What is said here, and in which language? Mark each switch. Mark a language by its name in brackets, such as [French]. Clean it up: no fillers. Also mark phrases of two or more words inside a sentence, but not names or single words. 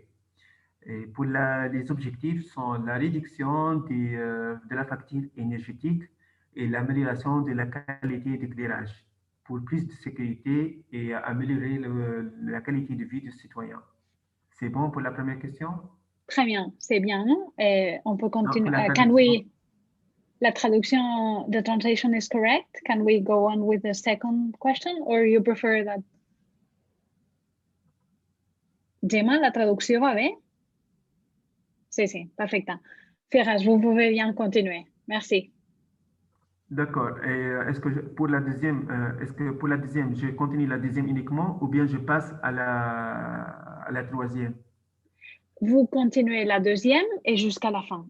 [French] Et pour les objectifs sont la réduction de la facture énergétique et l'amélioration de la qualité d'éclairage pour plus de sécurité et améliorer la qualité de vie des citoyens. C'est bon pour la première question? Très bien, c'est bien. Et on peut continuer. Non, la traduction, [English] the translation is correct. Can we go on with the second question or you prefer that? [Catalan] Gemma, la traducció va bé? Sí, perfecte. [French] Firas, vous pouvez bien continuer. Merci. D'accord. Et est-ce que pour la deuxième, est-ce que pour la deuxième, je continue la deuxième uniquement ou bien je passe à la troisième? Vous continuez la deuxième et jusqu'à la fin.